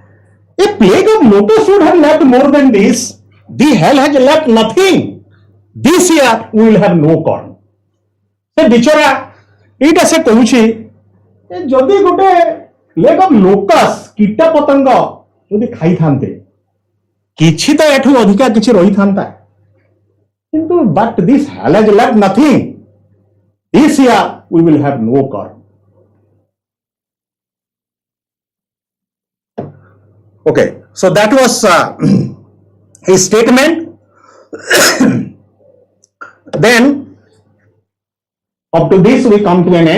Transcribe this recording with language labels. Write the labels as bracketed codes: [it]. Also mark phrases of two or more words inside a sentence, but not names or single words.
[en] See, A plague of locusts would have left more than this. The hell has left nothing. This year we will have no corn. [or] ସେ ବିଚରା ଏଇଟା ସେ କହୁଛି ଯଦି ଗୋଟେ [en] plague of locus [or] କୀଟ ପତଙ୍ଗ ଯଦି ଖାଇଥାନ୍ତେ କିଛି ତ ଏଠୁ ଅଧିକା କିଛି ରହିଥାନ୍ତା କିନ୍ତୁ [en] but this hell has left nothing. This year we will have no corn. Okay, so that was a statement. Then up to this we come to an end.